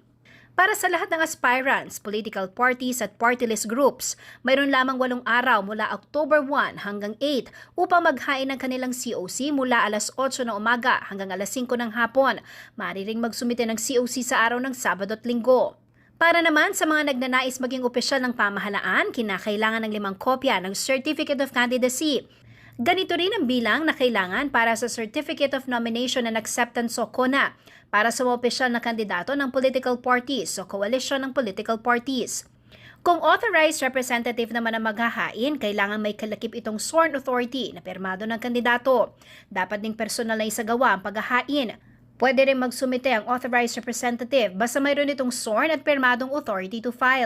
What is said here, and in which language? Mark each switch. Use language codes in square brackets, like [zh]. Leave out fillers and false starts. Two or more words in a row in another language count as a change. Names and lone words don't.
[tl] Para sa lahat ng aspirants, [en] political parties [tl] at [en] party list groups, [tl] mayroon lamang 8 araw mula October 1 hanggang 8 upang maghain ng kanilang COC mula alas 8 ng umaga hanggang alas 5 ng hapon. Maaari ring magsumite ng COC sa araw ng Sabado at Linggo. Para naman sa mga nagnanais maging opisyal ng pamahalaan, kinakailangan ng 5 kopya ng [en] Certificate of Candidacy. [tl] Ganito rin ang bilang na kailangan para sa [en] Certificate of Nomination and Acceptance [tl] o CONA, para sa mga opisyal na kandidato ng [en] political parties [tl] o coalition ng [en] political parties. [tl] Kung [en] authorized representative [tl] naman ang maghahain, kailangan may kalakip itong [en] sworn authority [tl] na pirmado ng kandidato. Dapat ding personal na isagawa ang paghahain. Pwede rin magsumite ang [en] authorized representative [tl] basta mayroon itong sworn at pirmadong [en] authority to file.